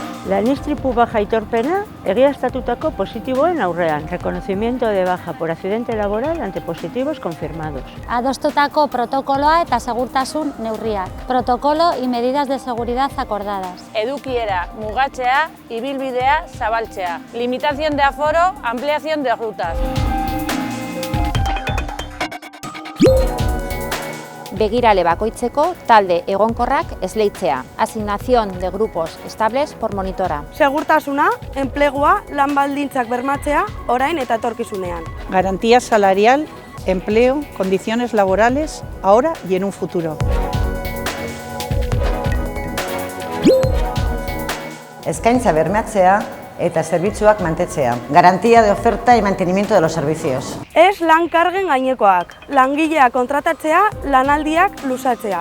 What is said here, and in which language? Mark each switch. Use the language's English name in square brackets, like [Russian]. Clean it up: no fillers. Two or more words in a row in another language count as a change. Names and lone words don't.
[Basque] Lan-istripu baja aitorpena egiaztatutako positiboen aurrean. [Spanish] Reconocimiento de baja por accidente laboral ante positivos confirmados. [Basque] Adostutako protokoloa eta segurtasun neurriak. [Spanish] Protokolo y medidas de seguridad acordadas. [Basque] Edukiera mugatzea, ibilbidea zabaltzea. [Spanish] Limitación de aforo, ampliación de rutas. [Basque] Begirale bakoitzeko talde egonkorrak esleitzea. [Spanish] Asignación de grupos estables por monitora. [Basque] Segurtasuna, enplegua, lan baldintzak bermatzea, orain eta etorkizunean. [Spanish] Garantía salarial, empleo, condiciones laborales, ahora y en un futuro. [Basque] Eskaintza bermatzea eta zerbitzuak mantetzea. [Spanish] Garantía de oferta y mantenimiento de los servicios. [Basque] Ez lan kargen gainekoak, langileak kontratatzea, lanaldiak luzatzea.